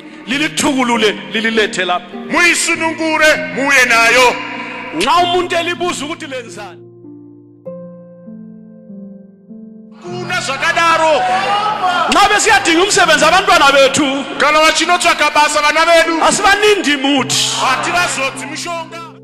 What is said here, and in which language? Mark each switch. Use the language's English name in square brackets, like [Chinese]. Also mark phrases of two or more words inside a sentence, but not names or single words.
[North Ndebele] lilithukulule lililethe lapha. [Shona] Muyisunungure muye nayo. [North Ndebele] Nxa umuntu elibuza ukuthi lenzani [Shona] Kuna zvakadaro. [North Ndebele] nxa besiyadinga umsebenzi abantwana bethu [Shona] Kana vachinotsvaka basa vana vedu [North Ndebele] asivanindi muthi [Shona] hativazodzi mushonga.